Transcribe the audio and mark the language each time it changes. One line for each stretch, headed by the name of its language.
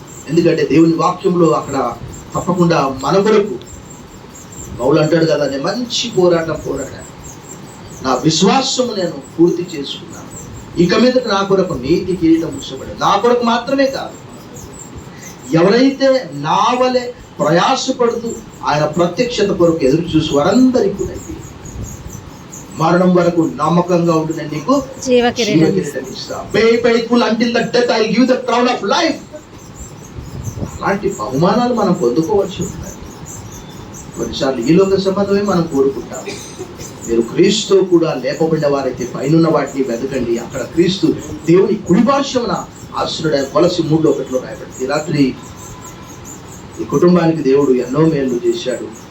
Telugu: ఎందుకంటే దేవుని వాక్యంలో అక్కడ తప్పకుండా మన కొరకు పౌలు అంటాడు కదా, నేను మంచి పోరాటం నా విశ్వాసము నేను పూర్తి చేసుకున్నాను, ఇక మీద నా కొరకు నీతి కిరీటం ఉంచబడింది. నా కొరకు మాత్రమే కాదు, ఎవరైతే నా వలె ప్రయాసపడుతూ ఆయన ప్రత్యక్షత కొరకు ఎదురు చూసి వారందరికీ కూడా మరణం వరకు నమ్మకంగా ఉండి నేను నీకు జీవ కిరీటం ఇస్తా.
English: Be faithful until the death, I will give the crown of life.
Telugu: అలాంటి బహుమానాలు మనం పొందుకోవచ్చు. కొన్నిసార్లు ఈ లోక సంబంధమే మనం కోరుకుంటాము. మీరు క్రీస్తు కూడా లేపబడిన వారైతే పైనున్న వాటిని వెతకండి, అక్కడ క్రీస్తు దేవుని కుడి పార్శ్వమున ఆశ్రయుడైన కొలసి 3:1 రాయబడింది. ఈ రాత్రి ఈ కుటుంబానికి దేవుడు ఎన్నో మేలు చేశాడు.